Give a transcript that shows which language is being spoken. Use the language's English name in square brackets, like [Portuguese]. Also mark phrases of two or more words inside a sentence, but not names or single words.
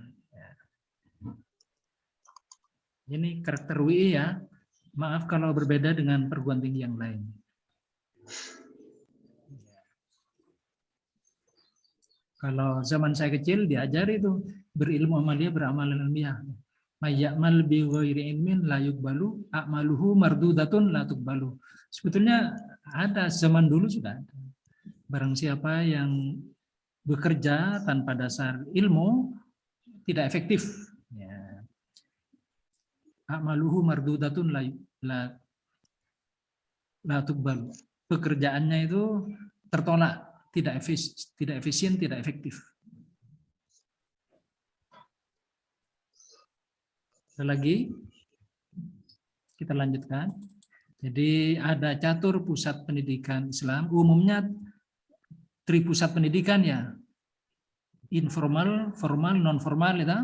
[Indonesian] Ya. Ini karakter UI ya. Maaf kalau berbeda dengan perguruan tinggi yang lain. Kalau zaman saya kecil diajari itu berilmu amalia, beramal ilmiah. [Arabic] من عمل بغير علم لا يقبل أعماله مردودة لا تقبل. [Indonesian] Sebetulnya ada, zaman dulu sudah ada. Barang siapa yang bekerja tanpa dasar ilmu tidak efektif. Ya. [Arabic] أعماله مردودة لا تقبل. [Indonesian] Pekerjaannya itu tertolak, tidak efisien, tidak efektif. Lagi kita lanjutkan. Jadi ada catur pusat pendidikan Islam, umumnya tripusat pendidikan ya, informal, formal, non formal ya.